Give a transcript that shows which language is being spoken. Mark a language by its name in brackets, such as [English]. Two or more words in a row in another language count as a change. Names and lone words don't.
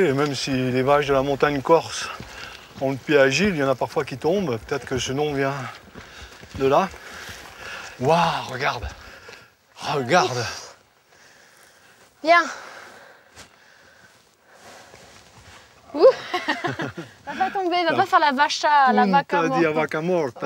[French] Et même si les vaches de la montagne corse ont le pied agile, il y en a parfois qui tombent. Peut-être que ce nom vient de là. Waouh, regarde! Regarde! Viens! Ouh. Va pas tomber, va pas faire la vacha, la vaca morte. Punta di vaca morta.